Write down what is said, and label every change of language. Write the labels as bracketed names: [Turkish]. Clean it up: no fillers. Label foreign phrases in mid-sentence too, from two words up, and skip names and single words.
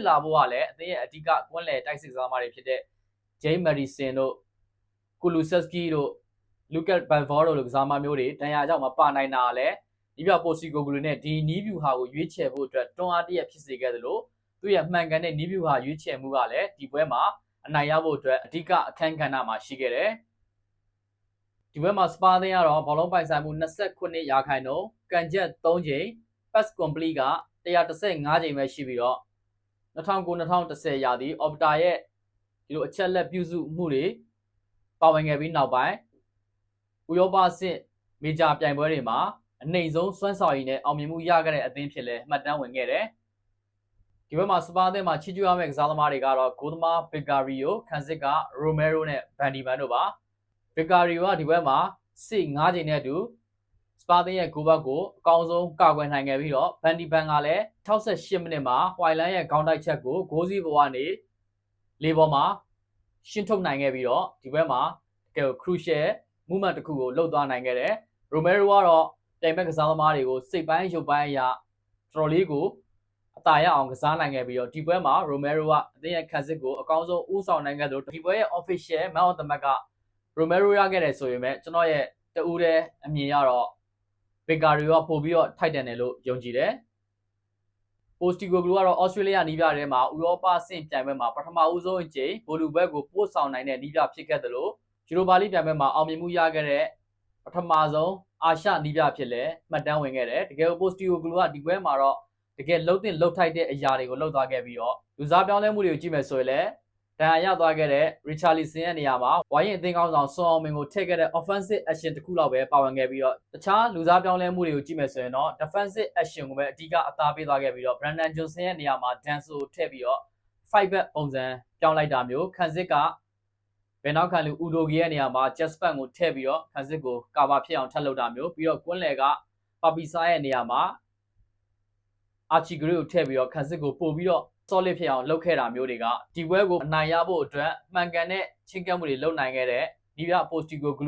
[Burmese] လာဖို့ကလည်းအသင်းရဲ့အဓိကကွင်းလယ်တိုက်စစ်ကစားသမားတွေဖြစ်တဲ့ James Maddison တို့ Kulusevski တို့ Lucas Bernardo တို့ကစားသမားမျိုးတွေတန်ရာကြောင့်မပါနိုင်တာလည်းဒီပြပိုစတီကိုဂလူနဲ့ဒီနီးဗျူဟာကိုရွေးချယ်ဖို့အတွက်တွန်းအားတရက်ဖြစ်စေခဲ့သလိုသူ့ရဲ့မှန်ကန်တဲ့နီးဗျူဟာရွေးချယ်မှုကလည်းဒီပွဲမှာအနိုင်ရဖို့အတွက်အဓိကအခန်းကဏ္ဍမှာရှိခဲ့တယ်ဒီဘက်မှာစပါးသင်းကတော့ဘောလုံးပိုင်ဆိုင်မှု29ရာခိုင်နှုန်းကန်ချက်3ကြိမ် [English] pass complete [Burmese] က115ကြိမ်ပဲရှိပြီးတော့ 2009-2010ရာသီ Opta ရဲ့ဒီလိုအချက်လက်ပြုစုမှုတွေပါဝင်ခဲ့ပြီးနောက်ပိုင်းဥရောပအဆင့်မေဂျာပြိုင်ပွဲတွေမှာအနိုင်ဆုံးစွမ်းဆောင်ရည်နဲ့အောင်မြင်မှုရခဲ့တဲ့အသင်းဖြစ်လဲမှတ်တမ်းဝင်ခဲ့တယ်ဒီဘက်မှာစပါးအသင်းမှာချီးကျူးရမယ့်ကစားသမားတွေကတော့ဂိုးသမား Vicario ခန်းစစ်က Romero နဲ့ Van de Ven တို့ပါ Vicario ကဒီဘက်မှာစစ်5ကြိမ်နဲ့အတူစပါးသင်းရဲ့ဂိုးဘက်ကိုအကောင်းဆုံးကာကွယ်နိုင်ခဲ့ပြီးတော့ Van de Ven ကလည်း68မိနစ်မှာ Hoyland ရဲ့ခေါင်းတိုက်ချက်ကိုဂိုးစည်းပေါ်ကနေလေပေါ်မှာရှင်းထုတ်နိုင်ခဲ့ပြီးတော့ဒီဘက်မှာတကယ် [English] crucial movement [Burmese] တစ်ခုကိုလှုပ်သွားနိုင်ခဲ့တယ် Romero ကတော့ပြိုင်ဘက်ကစားသမားတွေကိုစိတ်ပိုင်းရုပ်ပိုင်းအရာတော်တော်လေးကိုအသာရအောင်ကစားနိုင်ခဲ့ပြီးတော့ဒီပွဲမှာ Romero ကအသင်းရဲ့ခန်းစစ်ကိုအ ကောင်းဆုံးဦးဆောင်နိုင်ခဲ့သလိုဒီပွဲရဲ့ [English] official man of the match [Burmese] က Romero ရခဲ့တယ်ဆိုရင်ပဲကျွန်တော်ရဲ့တဦးတဲ့အမြင်ရတော့ Vicario ကပို့ပြီးတော့ထိုက်တန်တယ်လို့ယုံကြည်တယ်။ Postecoglou ကတော့ Australia နီးပြထဲမှာဥရောပအဆင့်ပြိုင်ပွဲမှာပ ထမဦးဆုံးအကြိမ်ဘောလုံးဘက်ကိုပို့ဆောင်နိုင်တဲ့နီးပြဖြစ်ခဲ့သလို Europa League ပြိုင်ပွဲမှာအောင်မြင်မှုရခဲ့တဲ့ပထမဆုံးအာရှနီးပြဖြစ်လဲမှတ်တမ်းဝင်ခဲ့တယ်။တ ကယ် Postecoglou ကဒီပွဲမှာတော့တကယ်လှုပ်တင်လှုပ်ထိုက်တဲ့အရာတွေကိုလှုပ်သွားခဲ့ပြီးတော့လူစားပြောင်းလဲမှုတွေကိုကြည့်မယ်ဆိုရင်လည်းဒဏ်ရာရသွားခဲ့ တဲ့ Richarlison ရဲ့နေရာမှာဝိုင်းရင်အသင်းကောင်းဆောင်ဆွန်အောင်မင်ကိုထည့်ခဲ့တဲ့ [English] offensive action [Burmese] တစ်ခုလောက်ပဲပါဝင်ခဲ့ပြီးတော့တခြားလူစားပြောင်းလဲမှုတွေကိုကြည့်မယ်ဆိုရင်တော့ [English] defensive action [Burmese] ကိုပဲအဓိကအသားပေးသွားခဲ့ပြီးတော့ Brendan Johnson ရဲ့နေရာမှာ Danso ထည့်ပြီးတော့ [English] fight back [Burmese] ပုံစံပြောင်းလိုက်တာမျိုးခန်းစစ်ကဘယ်နောက်ခံလူ Udogi ရဲ့နေရာမှာ Jasper ကိုထည့်ပြီးတော့ခန်းစစ်ကိုကာဗာဖြစ်အောင်ထပ်လုပ်တာမျိုးပြီးတော့ကွင်းလယ်က Papisa ရဲ့နေရာမှာ Archie Gray ကိုထည့်ပြီးတော့ခန်းစစ်ကိုပို့ပြီးတော့ solid ဖြစ်အောင်လုပ်ခဲ့တာမျိုးတွေကဒီပွဲကိုအနိုင်ရဖို့အတွက်မှန်ကန်တဲ့ချင်းကပ်မှုတွေလုပ်နိုင်ခဲ့တဲ့ဒီပြ Postecoglou